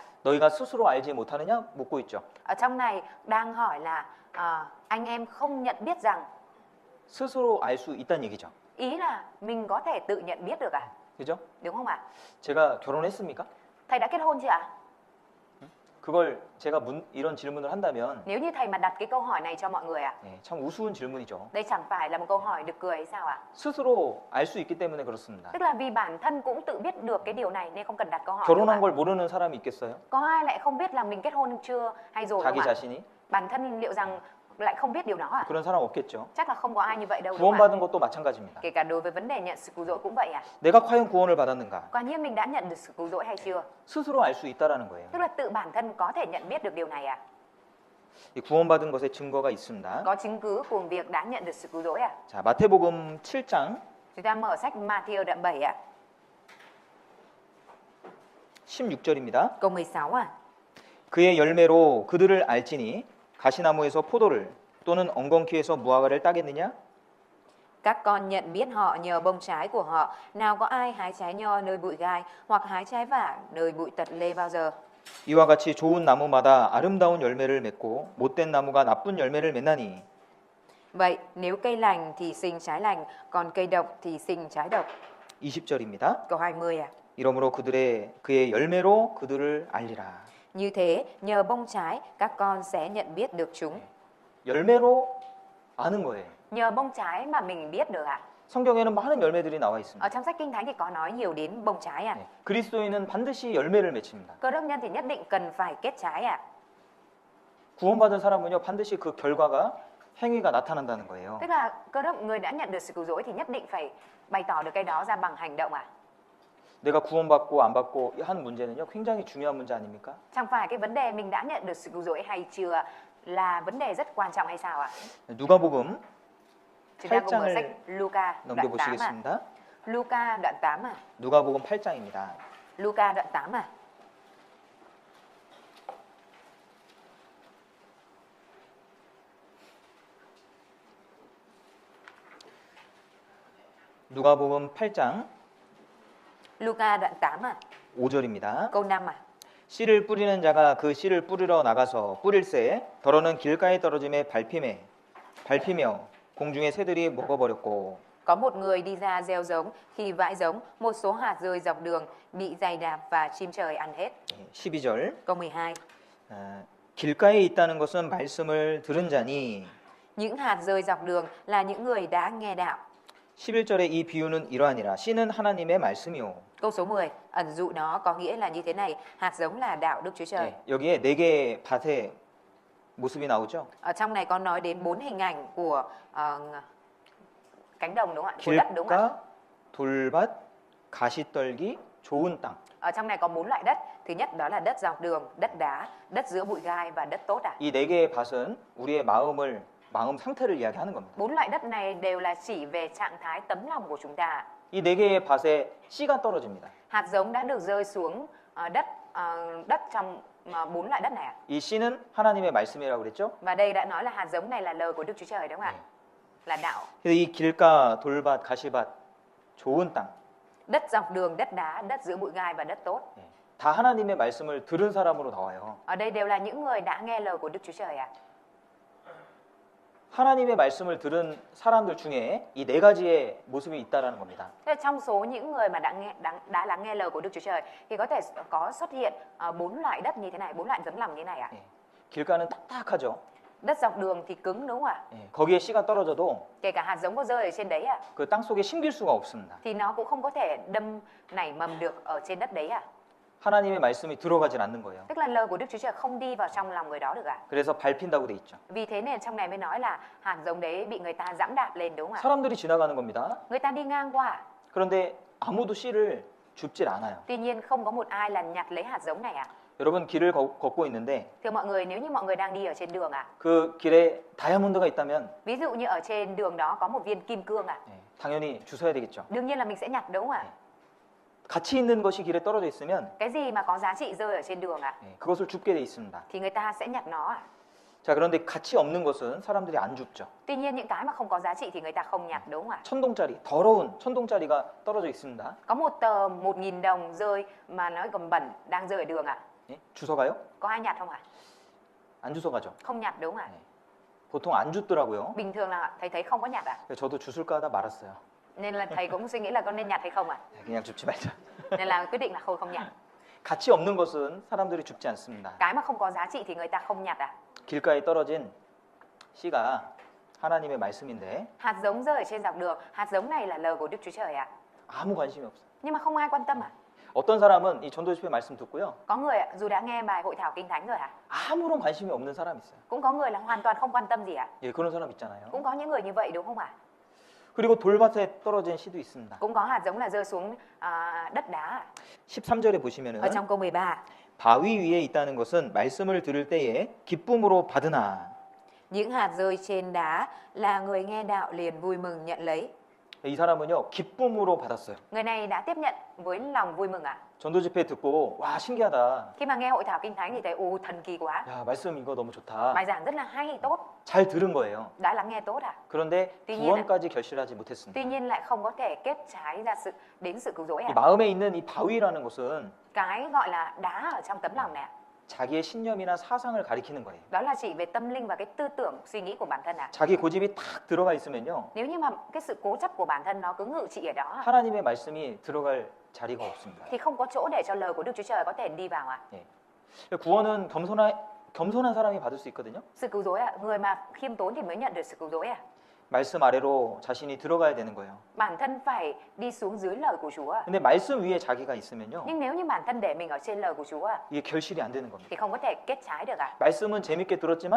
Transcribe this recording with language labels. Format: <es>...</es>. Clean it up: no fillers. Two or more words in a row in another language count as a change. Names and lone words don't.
<ko>너희가 스스로 알지 못하느냐 묻고 있죠.</ko> <vi>Ở trong này đang hỏi là anh em không nhận biết rằng,</vi> <ko>스스로 알 수 있다는 얘기죠.</ko> <vi>ý là mình có thể tự nhận biết được ạ,</vi> <ko>그죠?</ko> <vi>đúng không ạ?</vi> <ko>제가 결혼했습니까?</ko> <vi>Thầy đã kết hôn chưa ạ?</vi> <ko>그걸 제가 이런 질문을 한다면</ko> <vi>Nếu như thầy mà đặt cái câu hỏi này cho mọi người ạ,</vi> <ko>참 우스운 질문이죠.</ko> <vi>đây chẳng phải là một câu hỏi được cười hay sao ạ?</vi> <ko>스스로 알 수 있기 때문에 그렇습니다.</ko> <vi>Tức là vì bản thân cũng tự biết được cái điều này nên không cần đặt câu hỏi.</vi> <ko>결혼한 걸 모르는 사람이 있겠어요?</ko> <vi>Có ai lại không biết là mình kết hôn chưa hay rồi không</vi> <ko>자기</ko> <vi>ạ?</vi> <ko>자신이?</ko> <vi>Bản thân liệu rằng lại không biết điều đó à?</vi> <ko>그런 사람 없겠죠.</ko> <vi>Chắc là không có ai như vậy đâu đúng không ạ?</vi> <ko>구원받은 것도 마찬가지입니다.</ko> <vi>Kể cả đối với vấn đề nhận sự cứu rỗi cũng vậy à?</vi> <ko>내가 과연 구원을 받았는가?</ko> <vi>Quả nhiên mình đã nhận được sự cứu rỗi hay chưa?</vi> <ko>스스로 알 수 있다라는 거예요.</ko> <vi>Tức là tự bản thân có thể nhận biết được điều này à?</vi> <ko>이 구원받은 것에 증거가 있습니다.</ko> <vi>Có chứng cứ của việc đã nhận được sự cứu rỗi à?</vi> <ko>자, 마태복음 7장</ko> <vi>Chúng ta mở sách Matthew đoạn 7 ạ.</vi> <ko>16절입니다.</ko> <vi>Câu 16 à?</vi> <ko>그의 열매로 그들을 알지니 가시나무에서 포도를 또는 엉겅퀴에서 무화과를 따겠느냐?</ko> <vi>Các con nhận biết họ nhờ bông trái của họ. Nào có ai hái trái nho nơi bụi gai hoặc hái trái vả nơi bụi tật lê bao giờ?</vi> <ko>이와 같이 좋은 나무마다 아름다운 열매를 맺고 못된 나무가 나쁜 열매를 맺나니</ko> <vi>Vậy nếu cây lành thì sinh trái lành, còn cây độc thì sinh trái độc.</vi> <ko>20절입니다.</ko> <vi>Câu 20 à?</vi> <ko>이러므로 그의 열매로 그들을 알리라.</ko> <vi>Như thế, nhờ bông trái, các con sẽ nhận biết được chúng.</vi> <ko>열매로 아는 거예요.</ko> <vi>Nhờ bông trái mà mình biết được ạ.</vi> <ko>성경에는 많은 열매들이 나와 있습니다.</ko> <vi>Ở trong sách Kinh Thánh thì có nói nhiều đến bông trái ạ.</vi> <ko>네, 그리스도인은 반드시 열매를 맺습니다.</ko> <vi>Cơ đốc nhân thì nhất định cần phải kết trái ạ.</vi> <ko>구원받은 사람은요 반드시 그 결과가 행위가 나타난다는 거예요.</ko> <vi>Tức là cơ đốc người đã nhận được sự cứu rỗi thì nhất định phải bày tỏ được cái đó ra bằng hành động ạ.</vi> <ko>내가 구원받고 안 받고 하는 문제는요 굉장히 중요한 문제 아닙니까?</ko> <vi>Chẳng phải cái vấn đề mình đã nhận được sự cứu rỗi hay chưa là vấn đề rất quan trọng hay sao ạ?</vi> <ko>누가복음</ko> <vi>Chúng ta cùng mở</vi> <ko>8장을</ko> <vi>sách Luca đoạn 8 ạ.</vi> <ko>넘겨보시겠습니다.</ko> <vi>Luca đoạn 8 ạ.</vi> <ko>누가복음 8장입니다.</ko> <vi>Luca đoạn 8 ạ.</vi> <ko>누가복음 8장</ko> <vi>Luca đoạn 8 ạ.</vi> <ko>5절입니다.</ko> <vi>Câu 5 ạ.</vi> <ko>씨를 뿌리는 자가 그 씨를 뿌리러 나가서 뿌릴새 더러는 길가에 떨어짐에 밟히며 공중의 새들이 먹어버렸고</ko> <vi>Có một người đi ra gieo giống, khi vãi giống, một số hạt rơi dọc đường bị giày đạp và chim trời ăn hết.</vi> <ko>12절</ko> <vi>Câu 12.</vi> <ko>길가에 있다는 것은 말씀을 들은 자니</ko> <vi>Những hạt rơi dọc đường là những người đã nghe đạo.</vi> <ko>11절의 이 비유는 이러하니라 씨는 하나님의 말씀이요.</ko> <vi>Câu số 10, ẩn dụ đó có nghĩa là như thế này, hạt giống là đạo Đức Chúa Trời.</vi> <ko>네, 여기에 네 개의 밭의 모습이 나오죠.</ko> <vi>Ở trong này có nói đến 4 hình ảnh của cánh đồng đúng không ạ? Của đất đúng không ạ?</vi> <ko>길가, 돌밭, 가시떨기, 좋은 땅.</ko> <vi>Ở trong này có 4 loại đất. Thứ nhất đó là đất dọc đường, đất đá, đất giữa bụi gai và đất tốt ạ.</vi> <ko>이 네 개의 밭은 우리의 마음 상태를 이야기하는 겁니다.</ko> <vi>4 loại đất này đều là chỉ về trạng thái tấm lòng của chúng ta.</vi> <ko>이 네 개의 밭에 씨가 떨어집니다.</ko> <vi>Hạt giống đã được rơi xuống đất trong 4 loại đất này ạ.</vi> <ko>이 씨는 하나님의 말씀이라고 그랬죠?</ko> <vi>Và đây đã nói là hạt giống này là lời của Đức Chúa Trời đúng không ạ? Là đạo.</vi> <ko>그래서 이 길가, 돌밭, 가시밭, 좋은 땅.</ko> <vi>Đất dọc đường, đất đá, đất giữa bụi gai và đất tốt.</vi> <ko>다 하나님의 말씀을 들은 사람으로 나와요.</ko> <vi>Ở đây đều là những người đã nghe lời của Đức Chúa Trời ạ.</vi> <ko>하나님의 말씀을 들은 사람들 중에 이 네 가지의 모습이 있다라는 겁니다.</ko> <vi>Thế trong số những người mà đã lắng nghe lời của Đức Chúa Trời thì có thể có xuất hiện 4 loại đất như thế này, 4 loại giống lòng như thế này ạ.</vi> <ko>길가는 딱딱하죠.</ko> <vi>Đất dọc đường thì cứng đúng không ạ?</vi> <ko>거기에 씨가 떨어져도</ko> <vi>Kể cả hạt giống có rơi ở trên đấy ạ,</vi> <ko>그 땅 속에 심길 수가 없습니다.</ko> <vi>thì nó cũng không có thể nảy mầm được ở trên đất đấy ạ.</vi> <ko>하나님의 말씀이 들어가질 않는 거예요.</ko> <vi>Tức là lời của Đức Chúa Trời không đi vào trong lòng người đó được ạ.</vi> <ko>그래서 밟힌다고 돼 있죠.</ko> <vi>Vì thế nên trong này mới nói là hạt giống đấy bị người ta giẫm đạp lên đúng không ạ?</vi> <ko>사람들이 지나가는 겁니다.</ko> <vi>Người ta đi ngang qua.</vi> <ko>그런데 아무도 씨를 줍질 않아요.</ko> <vi>Tuy nhiên không có một ai là nhặt lấy hạt giống này ạ.</vi> <ko>여러분 길을 걷고 있는데</ko> <vi>Thưa mọi người, nếu như mọi người đang đi ở trên đường ạ,</vi> <ko>그 길에 다이아몬드가 있다면</ko> <vi>ví dụ như ở trên đường đó có một viên kim cương ạ,</vi> <ko>당연히 주워야 되겠죠.</ko> <vi>đương nhiên là mình sẽ nhặt đúng không ạ?</vi> <ko>가치 있는 것이 길에 떨어져 있으면</ko> <vi>Cái gì mà có giá trị rơi ở trên đường ạ,</vi> <ko>그것을 줍게 돼 있습니다.</ko> <vi>thì người ta sẽ nhặt nó ạ.</vi> <ko>자, 그런데 가치 없는 것은 사람들이 안 줍죠.</ko> <vi>Tuy nhiên những cái mà không có giá trị thì người ta không nhặt đúng không ạ?</vi> <ko>천동짜리, 더러운 천동짜리가 떨어져 있습니다.</ko> <vi>Có một tờ 1.000 đồng rơi mà nó còn bẩn đang rơi ở đường ạ.</vi> <ko>예? 주워가요?</ko> <vi>Có ai nhặt không ạ?</vi> <ko>안 주워가죠.</ko> <vi>Không nhặt đúng không ạ?</vi> <ko>보통 안 줍더라고요.</ko> <vi>Bình thường là thầy thấy không có nhặt ạ.</vi> <ko>저도 주술까 하다 말았어요.</ko> <vi>Nên là thầy cũng suy nghĩ là có nên nhặt hay không ạ?</vi> <ko>그냥 줍지 말자.</ko> <vi>Nên là quyết định là không nhặt.</vi> <ko>가치 없는 것은 사람들이 줍지 않습니다.</ko> <vi>Cái mà không có giá trị thì người ta không nhặt ạ.</vi> <ko>길가에 떨어진 씨가 하나님의 말씀인데</ko> <vi>Hạt giống rơi ở trên dọc đường, hạt giống này là lời của Đức Chúa Trời ạ.</vi> <ko>아무 관심이 없어요.</ko> <vi>Nhưng mà không ai quan tâm ạ.</vi> <ko>어떤 사람은 이 전도집회 말씀 듣고요.</ko> <vi>Có người ạ, dù đã nghe bài hội thảo kinh thánh rồi ạ,</vi> <ko>아무런 관심이 없는 사람 있어요.</ko> <vi>cũng có người là hoàn toàn không quan tâm gì ạ.</vi> <ko>예, 그런 사람 있잖아요.</ko> <vi>Cũng có những người như vậy đúng không ạ?</vi> <ko>그리고 돌밭에 떨어진 씨도 있습니다.</ko> <vi>Cũng có hạt giống là rơi xuống đất đá ạ.</vi> <ko>13절에 보시면은</ko> <vi>Ở trong câu 13,</vi> <ko>바위 위에 있다는 것은 말씀을 들을 때에 기쁨으로 받으나</ko> <vi>những hạt rơi trên đá là người nghe đạo liền vui mừng nhận lấy.</vi> <ko>이 사람은요 기쁨으로 받았어요.</ko> <vi>Người này đã tiếp nhận với lòng vui mừng ạ.</vi> <ko>전도집회 듣고 와 신기하다.</ko> <vi>Khi mà nghe hội thảo kinh thánh thì thấy ồ thần kỳ quá.</vi> <ko>야 말씀 이거 너무 좋다.</ko> <vi>Bài giảng rất là hay, tốt,</vi> <ko>잘 들은 거예요.</ko> <vi>đã lắng nghe tốt ạ.</vi> <ko>그런데</ko> <vi>tuy nhiên</vi> <ko>구원까지 결실하지 못했습니다.</ko> <vi>Tuy nhiên lại không có thể kết trái ra đến sự cứu rỗi</vi> <ko>이</ko> <vi>ạ.</vi> <ko>마음에 있는 이 바위라는 것은</ko> <vi>Cái gọi là đá ở trong tấm lòng này ạ,</vi> <ko>자기의 신념이나 사상을 가리키는 거예요.</ko> <vi>đó là chỉ về tâm linh và cái tư tưởng suy nghĩ của bản thân ạ.</vi> <ko>자기 고집이 탁 들어가 있으면요</ko> <vi>Nếu như mà cái sự cố chấp của bản thân nó cứ ngự trị ở đó</vi> <ko>하나님의 말씀이 들어갈 자리가 없습니다.</ko> <vi>thì không có chỗ để cho lời của Đức Chúa Trời có thể đi vào ạ.</vi> <ko>구원은 겸손한 사람이 받을 수 있거든요.</ko> <vi>Sự cứu rỗi ạ, người mà khiêm tốn thì mới nhận được sự cứu rỗi ạ.</vi> <ko>말씀 아래로 자신이 들어가야 되는 거예요.</ko> <vi>Bản thân phải đi xuống dưới lời của Chúa.</vi> <ko>근데 말씀 위에 자기가 있으면요,</ko> <vi>Nhưng nếu như bản thân để mình ở trên lời của Chúa</vi> <ko>이게 결실이 안 되는 겁니다.</ko> <vi>thì không có thể kết trái được ạ.</vi> <ko>말씀은 재밌게 들었지만</ko>